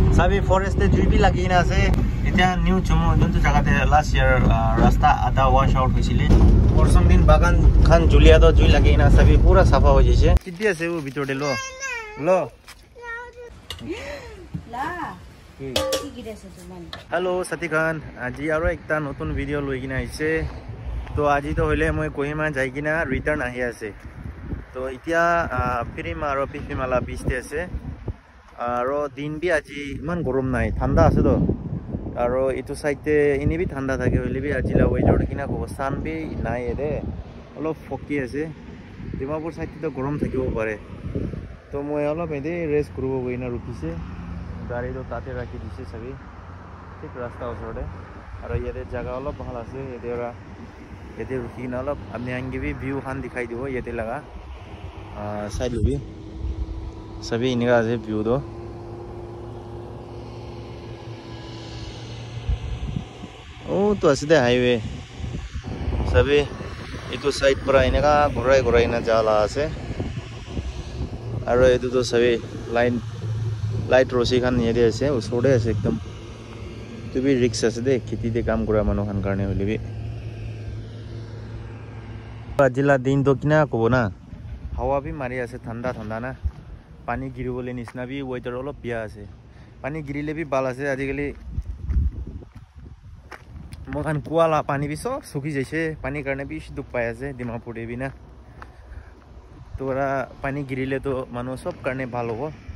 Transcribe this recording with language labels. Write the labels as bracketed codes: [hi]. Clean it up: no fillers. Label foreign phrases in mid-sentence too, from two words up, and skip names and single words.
[nag] Sabi forest te jui bi lagi na ase. Eta new chumo juntu jaga te last year rasta ada wash out hoisile. Porsong din bagan khan julia to jui lagi na sabi pura safa ho jise. Kiti ase u bitor de lo. Lo. La. Hello Sati Khan. Aji aro ekta notun video loi kina aise. To aji to hoile moi Kohima jai kina return ahi ase. To itia Pirima aro Pipimala beach te ase. Aro din bi aji iman gorom nai thanda ase to. Aro itu side te ini bi thanda thake hoile bi aji la weather kina ko sun bi nai ede. Olo foki ase. Dimapur side te to gorom thakibo pare. To moi olo ede rest kurubo goina rukise. Gari to tate rakhi dise sabi. Thik rasta osore. Aro yete jaga olo bhal ase yete ora yete rukina olo apni ange bi view khan dikhai dibo yete laga side lobi. Sabi inega ase view do. Oh to aside highway. Sabi itu side pura inega gorai na jala ase. Aro etu to sabi line light rosi khan yede ase usode ase ekdam tu bi risk ase de kheti de kam kora manu khan karne hole bi ajila din to kina kobo na hawa bi mari ase thanda na pani giribole nisna bi weather olo pia ase pani girile bi bal ase ajikali mokan kuala pani bi so suki jaise pani karne bi duk pai ase Dimapur de bi na tora pani girile to manu sob karne bhal hobo